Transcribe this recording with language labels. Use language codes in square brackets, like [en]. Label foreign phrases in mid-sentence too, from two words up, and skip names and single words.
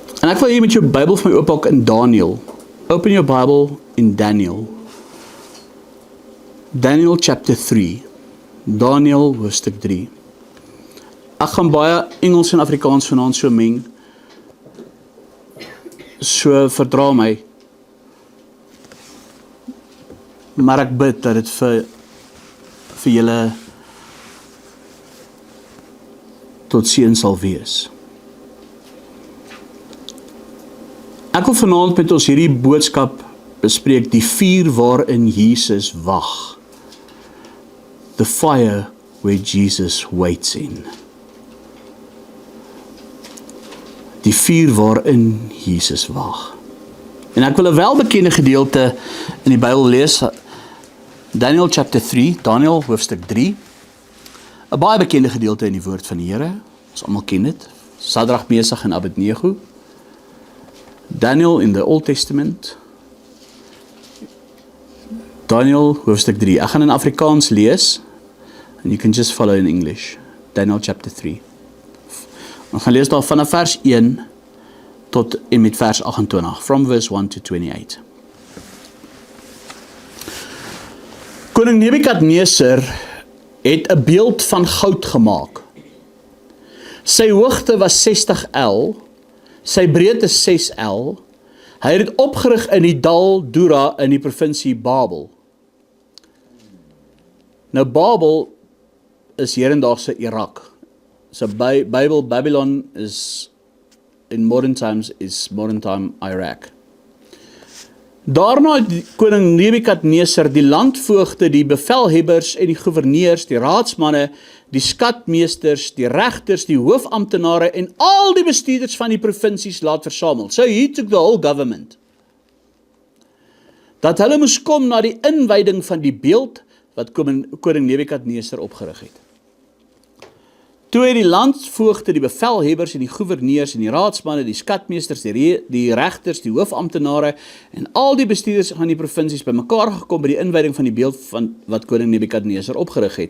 [af] ek wil hier met jou Bybel vir my oopmaak in Daniel. [en] Open your Bible in Daniel. Daniel chapter 3. [af] Daniel hoofstuk 3. Ek gaan baie Engels en Afrikaans vanaand so meng. So verdra my. Maar ek bid dat dit vir julle tot seën sal wees. Ek wil vanaand met ons hierdie boodskap bespreek, die vuur waarin Jesus wag. [en] The fire where Jesus waits in. [af] Die vuur waarin Jesus wag. En ek wil 'n welbekende gedeelte in die Bybel lees, Daniel chapter 3, Daniel hoofstuk 3. 'n baie bekende gedeelte in die woord van die Here. Ons almal ken dit. Sadrag, Mesach en Abednego. [en] Daniel in the Old Testament. [af] Daniel hoofstuk 3. Ek gaan in Afrikaans lees. [en] And you can just follow in English. Daniel chapter 3. [af] Ons gaan lees daar vanaf vers 1 tot en met vers 28. [en] From verse 1 to 28. [af] Koning Nebukadneser het 'n beeld van goud gemaak. Sy hoogte was 60 L, sy breedte 6 L. Hy het dit opgerig in die dal Dura in die provinsie Babel. Nou Babel is hedendaagse Irak. [en] So Babylon is in modern times is modern time Iraq. [af] Daarna het koning Nebukadneser die landvoogde, die bevelhebbers en die goewerneurs, die raadsmanne, die skatmeesters, die regters, die hoofamptenare en al die bestuurders van die provinsies laat versamel. [en] So he took the whole government. [af] Dat hulle moes kom na die inwyding van die beeld wat koning Nebukadneser opgerig het. Toe het die landvoogde, die bevelhebbers en die goewerneurs en die raadsmanne, die skatmeesters, die regters, die hoofamptenare en al die bestuurders van die provinsies bymekaar gekom by die inwyding van die beeld van wat koning Nebukadneser opgerig het.